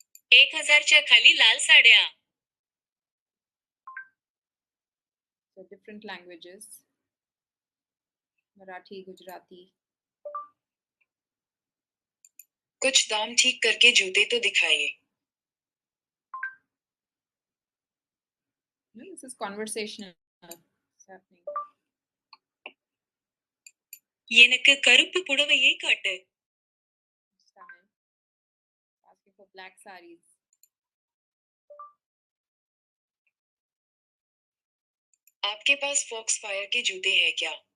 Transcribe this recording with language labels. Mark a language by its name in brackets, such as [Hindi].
[Marathi] 1000च्या खाली लाल साड्या. [English] So different languages, Marathi, Gujarati. [Hindi] कुछ दाम ठीक करके जूते तो दिखाइए. [English] No, this is conversational. It's happening. [Tamil] எனக்கு கருப்பு புடவையை காட்டு. [English] It's Tamil. Asking for black sarees. [Hindi] आपके पास फॉक्स फायर के जूते हैं क्या?